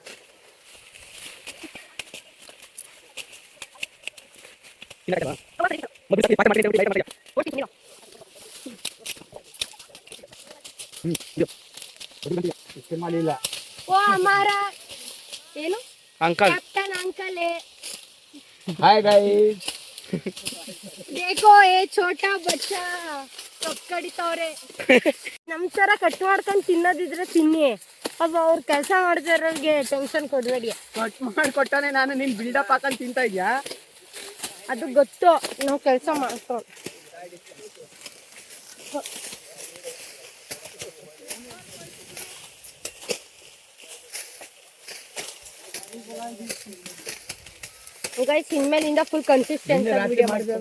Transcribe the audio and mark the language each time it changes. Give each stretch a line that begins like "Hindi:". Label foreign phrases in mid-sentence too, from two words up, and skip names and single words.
Kannada: ಮಾಡಿಲ್ಲ. ಓ ಅಮಾರ ಏನು ಅಂಕಲ್,
English: captain uncle hi guys.
Hindi: देखो ए छोटा बच्चा
Kannada: ಕಪ್ ಕಡಿತವ್ರೆ. ನಮ್ ತರ ಕಟ್ ಮಾಡ್ಕೊಂಡು ತಿನ್ನೋದಿದ್ರೆ ತಿನ್ನಿ, ಅವ ಅವ್ರ ಕೆಲಸ ಮಾಡಿದವ್ರಿಗೆ ಟೆನ್ಷನ್ ಕೊಡ್ಬೇಡಿ. ಕಟ್ ಮಾಡಿಕೊಟ್ಟಾನೆ, ನಾನು ನಿನ್ ಬಿಲ್ಡಪ್ ಹಾಕೊಂಡು ತಿಂತಾ ಇದ್ಯಾ? ಅದು ಗೊತ್ತು, ನಾವು ಕೆಲಸ ಮಾಡ್ಕೊಂಡು. ಗೈಸ್ ಇನ್ಮೇಲಿಂದ
English: full consistent video
Kannada: ಮಾಡ್ತೀನಿ.